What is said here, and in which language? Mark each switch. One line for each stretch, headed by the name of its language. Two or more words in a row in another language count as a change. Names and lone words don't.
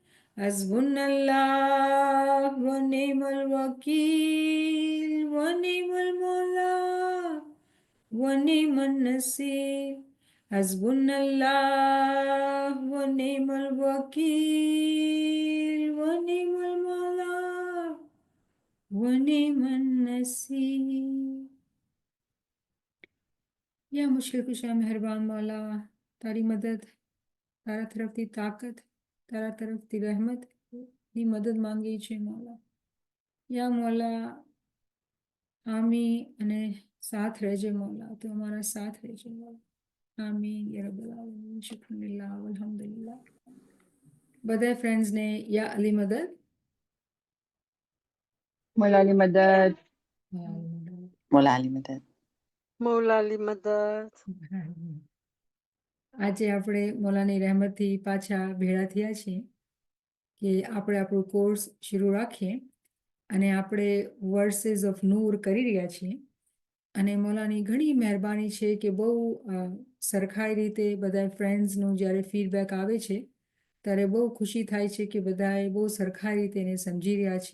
Arabic: حسبنا الله و نعم الوكيل و نعم المولى و نعم النصير. حسبنا الله و نعم الوكيل و نعم المولى و نعم النصير.
Gujarati: યા મુશ્કિલ કુશા મહેરબાન મૌલા, તારી મદદ, તારા तरफથી તાકત, તારા તરફથી રહેમત ની મદદ માંગીએ છીએ મૌલા. યા મૌલા આમી અને સાથ રહેજે મૌલા, તો અમારા સાથ રહેજે મૌલા.
Arabic: آمين يا رب العالمين. شكرا لله الحمد لله.
Gujarati: બધા ફ્રેન્ડ્સને યા અલી મદદ.
Hindi: मौला अली मदद। मौला अली मदद। मौला अली मदद।
Gujarati: આજે આપણે મૌલાની રહેમતથી પાછા ભેળા થયા છીએ કે આપણે આપણો કોર્સ શરૂ રાખીએ અને આપણે વર્सेस ઓફ નૂર કરી રહ્યા છીએ અને મૌલાની ઘણી મહેરબાની છે કે બહુ સરખાઈ રીતે બધા ફ્રેન્ડ્સનું જ્યારે ફીડબેક આવે છે ત્યારે બહુ ખુશી થાય છે કે બધાએ બહુ સરખા રીતે એને સમજી રહ્યા છે.